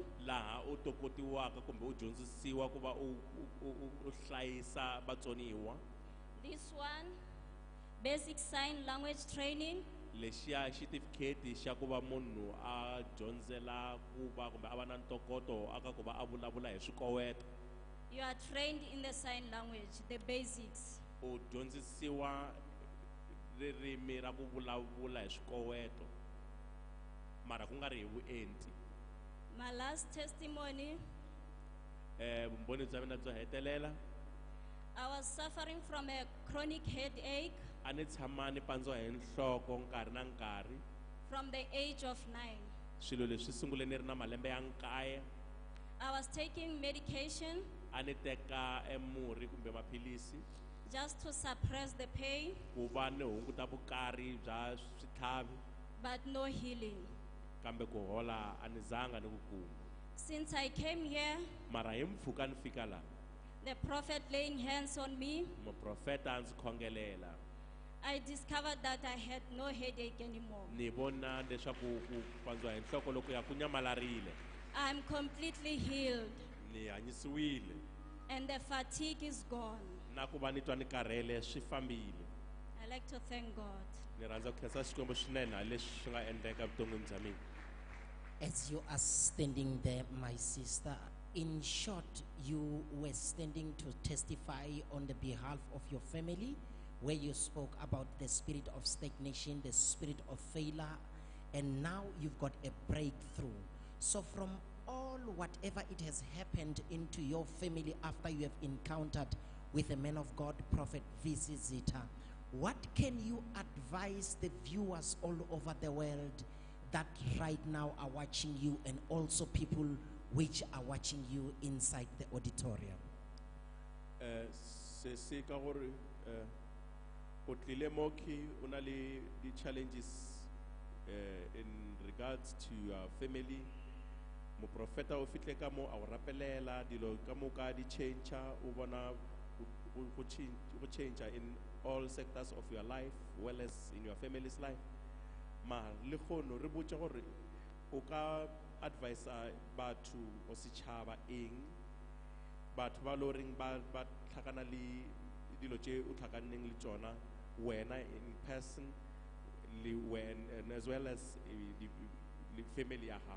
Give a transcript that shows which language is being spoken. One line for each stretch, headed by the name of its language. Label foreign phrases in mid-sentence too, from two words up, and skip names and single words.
Tsonga: Laha u tokotiwaka kumbe u dyondzisiwa ku va u hlayisa vatsoniwa.
English: This one, basic sign language training.
Tsonga: Lexiya xitifiketi xa ku va munhu a dyondzela ku va kumbe a va na ntokoto aka ku va a vulavula hi swikoweto.
English: You are trained in the sign language, the basics.
Tsonga: U dyondzisiwa ririmi ra ku vulavula hi swikoweto mara ku nga ri hi vuenti.
English: My last testimony,
Tsonga: Vumbhoni bya mina byo hetelela
English: I was suffering from a chronic headache
Tsonga: a ni tshama ni pandziwa hi nhloko nkarhi na nkarhi.
English: from the age of 9.
Tsonga: Swilo leswi sungule ni ri na malembe ya 9.
English: I was taking medication
Tsonga: A ni teka murhi kumbe maphilisi
English: just to suppress the pain,
Tsonga: ku va ni hunguta vukarhi bya switlhavi,
English: but no healing.
Tsonga: kambe ku hola a ni zanga ni ku kuma.
English: Since I came here,
Tsonga: Mara hi mpfhuka ni fika laha
English: the prophet laying hands on me,
Tsonga: muprofeta a ndzi khongelela
English: I discovered that I had no headache anymore.
Tsonga: ni vona leswaku ku pandziwa hi nhloko loko ya ku nyamalarile
English: I'm completely healed,
Tsonga: ni hanyisiwile
English: and the fatigue is gone.
Tsonga: na ku va ni twa ni karhele swi fambile.
English: I like to thank God.
Tsonga: Ni rhandza ku khensa Xikwembu swinene hi leswi swi nga endleka evuton'wini bya mina.
English: As you are standing there, my sister, in short, you were standing to testify on the behalf of your family, where you spoke about the spirit of stagnation, the spirit of failure, and now you've got a breakthrough. So from all whatever it has happened into your family after you have encountered with the man of God, Prophet V.C. Zitha, what can you advise the viewers all over the world that right now are watching you, and also people which are watching you inside the auditorium?
Northern Sotho: Se ka gore o tlile mo ke o na le di challenges
English: in regards to your family.
Northern Sotho: Mo profeta o fihle ka mo a o rapelela dilo ka mo ka di change o bona go change
English: in all sectors of your life well as in your family's life.
Northern Sotho: Ma le khono re botsa gore o ka advise batho o setšhaba eng batho ba loring ba tlhakana le dilo tše o tlhakaneng le tsona wena
English: in person and as well as the family
Northern Sotho: ya gago.